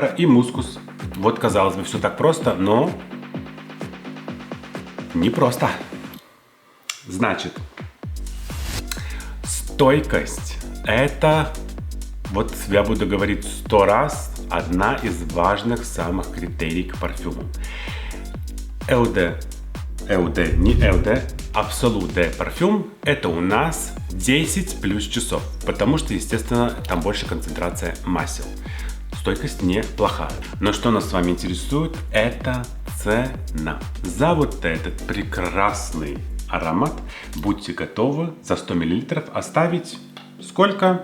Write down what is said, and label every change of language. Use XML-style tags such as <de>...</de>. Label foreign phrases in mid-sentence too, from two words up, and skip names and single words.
<ru>Вот, казалось бы, все так просто, но непросто. Значит, стойкость – это, вот я буду говорить 100 раз, одна из важных самых критерий к парфюму. Eau de Absolut de парфюм – это у нас 10 плюс часов, потому что, естественно, там больше концентрация масел. Стойкость неплохая. Но что нас с вами интересует – это цена. За вот этот прекрасный аромат будьте готовы за 100 мл оставить сколько?</ru>